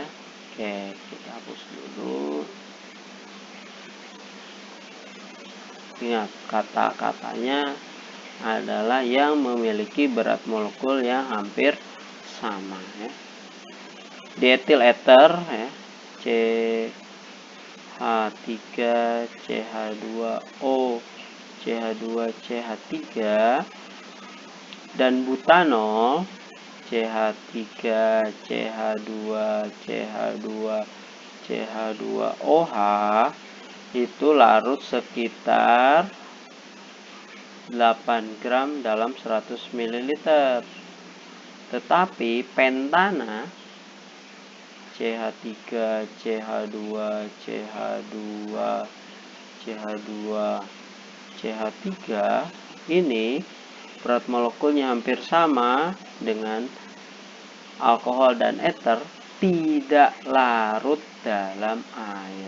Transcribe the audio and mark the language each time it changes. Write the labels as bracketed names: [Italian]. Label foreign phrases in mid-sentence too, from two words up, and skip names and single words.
[Indonesian] Oke, kita hapus dulu. Ingat, kata-katanya adalah yang memiliki berat molekul yang hampir sama ya. Dietil ether ya, CH3 CH2O CH2 CH3 dan butanol CH3, CH2, CH2, CH2OH itu larut sekitar 8 gram dalam 100 ml. Tetapi pentana CH3, CH2, CH2, CH2, CH3 ini berat molekulnya hampir sama dengan alkohol dan ether, tidak larut dalam air.